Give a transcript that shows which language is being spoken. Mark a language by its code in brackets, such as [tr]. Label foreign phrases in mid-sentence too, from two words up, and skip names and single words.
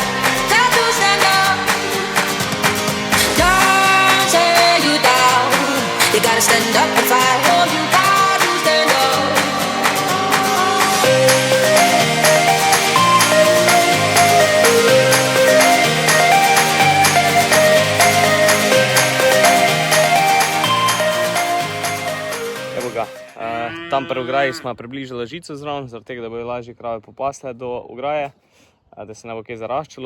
[en] Got to stand up. Don't say you down. You gotta stand up and fight. Oh, you got to stand up. [sl] Evo ga, tam pri ograji smo približali žico zraven, zaradi tega, da bojo lažje krave popasle do ograje, da se ne bo kaj zaraščalo.